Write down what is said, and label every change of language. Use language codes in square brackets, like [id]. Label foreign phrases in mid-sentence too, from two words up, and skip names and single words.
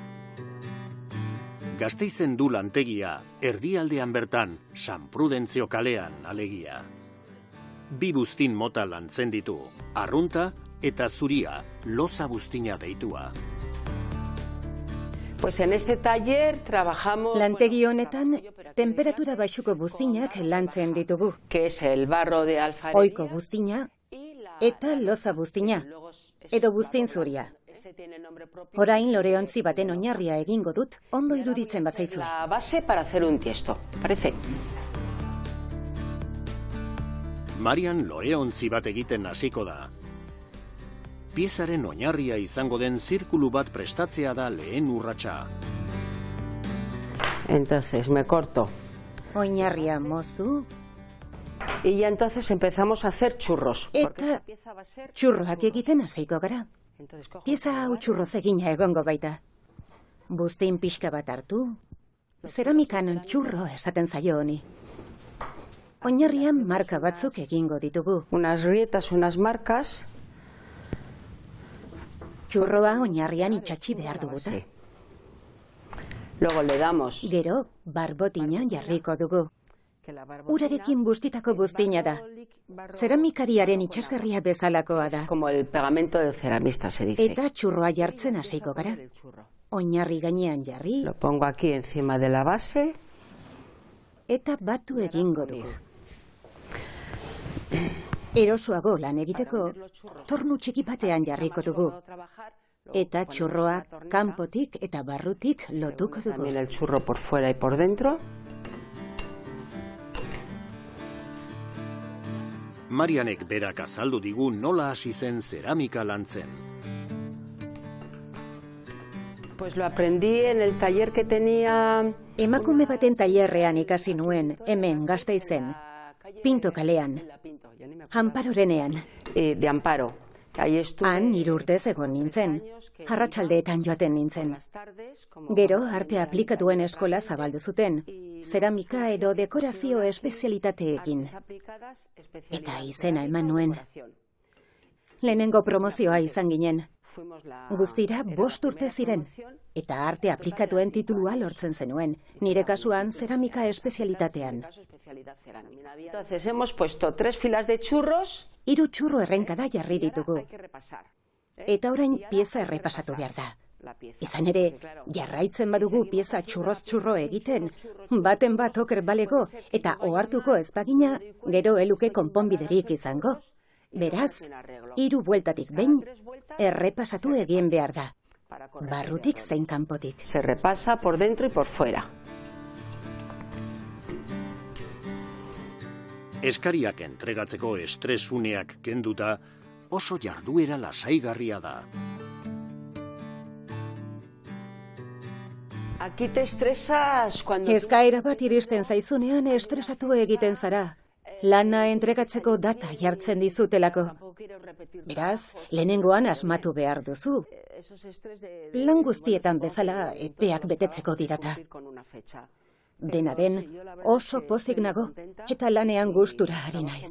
[eu] Gasteizen du lantegia, erdialdean bertan, San Prudentzio kalean alegia. 2 buztin mota lantzen ditu, arrunta eta zuria, loza buztina deitua. [es] Pues en este taller trabajamos... [eu] Lantegi honetan, temperatura baxuko buztinak lantzen ditugu. [es] Que es el barro de alfarería. [eu] Oiko buztina eta loza buztina, edo buztin zuria. Orain loreontzi baten oinarria egingo dut, ondo iruditzen bazaizue. [es] La base para hacer un tiesto, parece. [eu] Marian loreontzi bat egiten hasiko da. Piezaren oinarria izango den zirkulu bat prestatzea da lehen urratsa. [es] Entonces me corto. [eu] Oinarria moztu. [es] Y ya entonces empezamos a hacer churros. [eu] Eta txurroak egiten hasiko gara. Pieza hau txurroz egina egongo baita. Buztin pixka bat hartu. Zeramikan txurro esaten zaio honi. Oinarrian marka batzuk egingo ditugu. [es] Unas grietas, unas marcas. [eu] Txurroa oinarrian itxatxi behar duguta. [es] Luego le damos. [eu] Gero, barbotina jarriko dugu. Urarekin bustitako buztina da. Zeramikariaren itxasgarria bezalakoa da. [es] Como el pegamento del ceramista se dice. [eu] Eta txurroa jartzen hasiko gara. Oinarri gainean jarri. [es] Lo pongo aquí encima de la base. [eu] Eta batu egingo dugu. Erosoago lan egiteko, tornu txiki batean jarriko dugu. Eta txurroa kanpotik eta barrutik lotuko dugu. [es] También el churro por fuera y por dentro. [eu] Marianek berak azaldu digu nola hasi zen zeramika lantzen. [es] Pues lo aprendí en el taller que tenía... [eu] Emakume baten tailerrean ikasi nuen, hemen Gasteizen, Pinto kalean, Amparorenean. [es] De Amparo. [eu] Han 3 urtez egon nintzen, arratsaldeetan joaten nintzen. Gero arte aplikatuen eskola zabaldu zuten, zeramika edo dekorazio espezialitateekin. Eta izena eman nuen. Lehenengo promozioa izan ginen. Guztira 5 urte ziren, eta arte aplikatuen titulua lortzen zenuen, nire kasuan zeramika espezialitatean. [es] Entonces hemos puesto 3 filas de churros. [eu] 3 txurro errenkada jarri ditugu. Eta orain pieza errepasatu behar da. Izan ere, jarraitzen badugu pieza txurroz txurro egiten, baten bat oker balego eta ohartuko ez bagina, gero eluke konponbiderik izango. Beraz, 3 bueltatik behin, errepasatu egin behar da. Barrutik zein kanpotik. [es] Se repasa por dentro y por fuera. [eu] Eskariak entregatzeko estresuneak kenduta, oso jarduera lasaigarria da. [es] Aquí te estresas cuando... [eu] Eskaera bat iristen zaizunean estresatu egiten zara. Lana entregatzeko data jartzen dizutelako. Beraz, lehenengoan asmatu behar duzu. Lan guztietan bezala epeak betetzeko dirata. Dena den, oso pozik nago eta lanean gustura ari naiz.